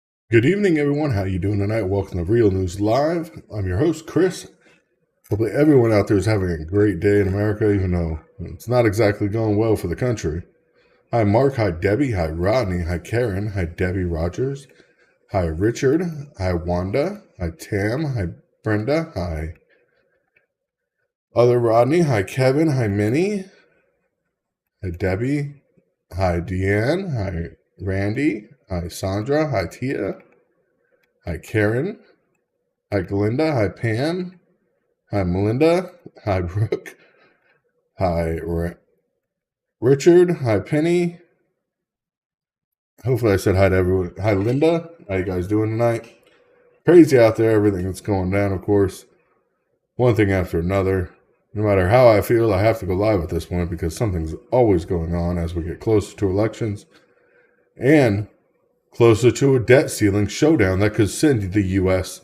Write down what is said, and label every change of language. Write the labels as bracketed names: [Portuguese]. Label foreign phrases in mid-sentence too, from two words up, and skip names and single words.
[English] Good evening, everyone. How you doing tonight? Welcome to Real News Live. I'm your host, Chris. Hopefully everyone out there is having a great day in America, even though it's not exactly going well for the country. Hi, Mark. Hi, Debbie. Hi, Rodney. Hi, Karen. Hi, Debbie Rogers. Hi, Richard. Hi, Wanda. Hi, Tam. Hi, Brenda. Hi, other Rodney. Hi, Kevin. Hi, Minnie. Hi, Debbie. Hi, Deanne. Hi, Randy. Hi, Sandra. Hi, Tia. Hi, Karen. Hi, Glinda. Hi, Pam. Hi, Melinda. Hi, Brooke. Hi, Richard. Hi, Penny. Hopefully I said hi to everyone. Hi, Linda. How you guys doing tonight? Crazy out there, everything that's going down, of course. One thing after another. No matter how I feel, I have to go live at this point because something's always going on as we get closer to elections and closer to a debt ceiling showdown that could send the U.S.